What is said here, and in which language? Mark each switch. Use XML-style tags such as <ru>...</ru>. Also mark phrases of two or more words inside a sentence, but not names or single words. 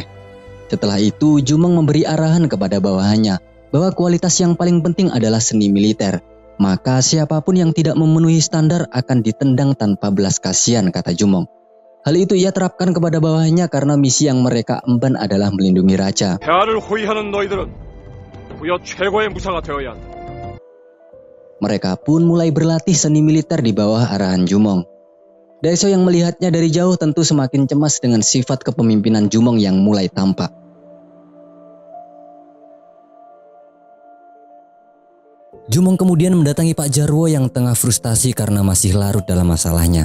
<id>Setelah itu, Jumong memberi arahan kepada bawahannya bahwa kualitas yang paling penting adalah seni militer. Maka siapapun yang tidak memenuhi standar akan ditendang tanpa belas kasihan, kata Jumong. Hal itu ia terapkan kepada bawahannya karena misi yang mereka emban adalah melindungi raja.</id> <ko>폐하를 호위하는 너희들은 부여 최고의 무사가 되어야 한다.</ko> <id>Mereka pun mulai berlatih seni militer di bawah arahan Jumong. Daeso yang melihatnya dari jauh tentu semakin cemas dengan sifat kepemimpinan Jumong yang mulai tampak. Jumong kemudian mendatangi Pak Jarwo yang tengah frustasi karena masih larut dalam masalahnya.</id>